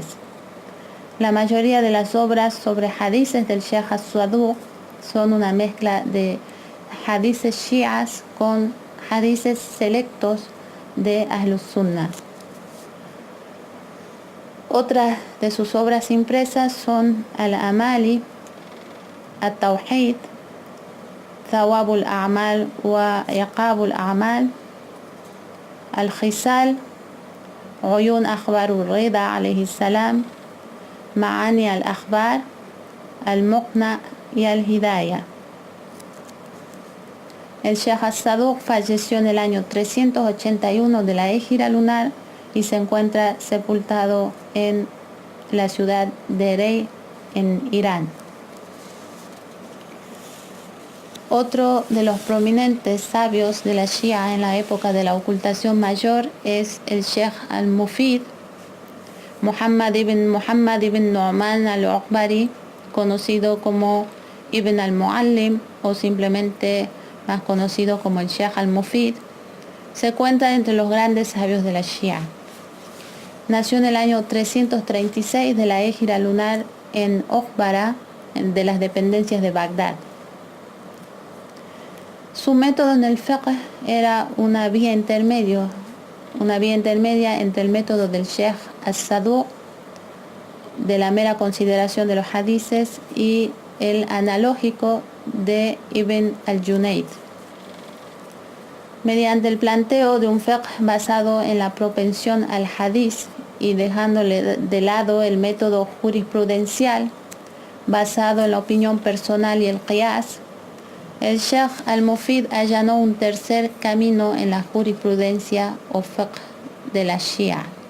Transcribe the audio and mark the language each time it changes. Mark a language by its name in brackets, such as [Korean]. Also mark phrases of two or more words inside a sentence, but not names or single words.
[Spanish] La mayoría de las obras sobre hadices del Sheikh al-Saduq son una mezcla de hadices shias con hadices selectos de Ahlus Sunnah. Otras de sus obras impresas son Al-Amali, At-Tawhid, Thawabul A'mal wa Iqabul A'mal, Al-Khisal, Uyun Akhbarur Rida alayhi salam, Ma'ani al-Akhbar, Al-Muqna y Al-Hidayah. El Sheikh al-Saduq falleció en el año 381 de la Égira lunar y se encuentra sepultado en la ciudad de Rey, en Irán. Otro de los prominentes sabios de la Shia en la época de la ocultación mayor es el Sheikh al-Mufid, Muhammad ibn Nu'man al-Uqbari, conocido como Ibn al-Muallim o simplemente más conocido como el Sheikh al-Mufid. Se cuenta entre los grandes sabios de la Shia. Nació en el año 336 de la Égira lunar en Okbara, de las dependencias de Bagdad. Su método en el fiqh era una vía intermedio una vía intermedia entre el método del Sheikh al-Saduq, de la mera consideración de los hadices, y el analógico de Ibn al-Junayd, mediante el planteo de un fiqh basado en la propensión al hadiz y dejándole de lado el método jurisprudencial basado en la opinión personal y el qiyas. El Sheikh al-Mufid allanó un tercer camino en la jurisprudencia o fiqh de la Shia.